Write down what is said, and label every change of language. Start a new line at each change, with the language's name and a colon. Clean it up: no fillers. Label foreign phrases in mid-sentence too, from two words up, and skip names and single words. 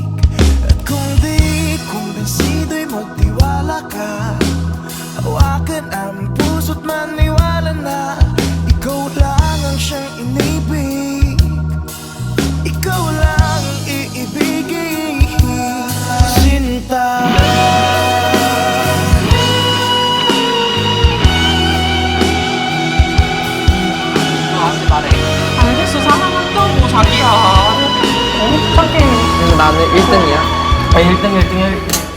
Filipino: At kung di kumbinsido'y magtiwala ka, hawakan ang puso't maniwala na ikaw lang ang siyang inibig. Ikaw lang ang iibigin, sinta.
Korean: 나한테 말해. 알겠어, 사랑한다고 자기야. 어? 착해. 그래서 나는 1등이야. 1등.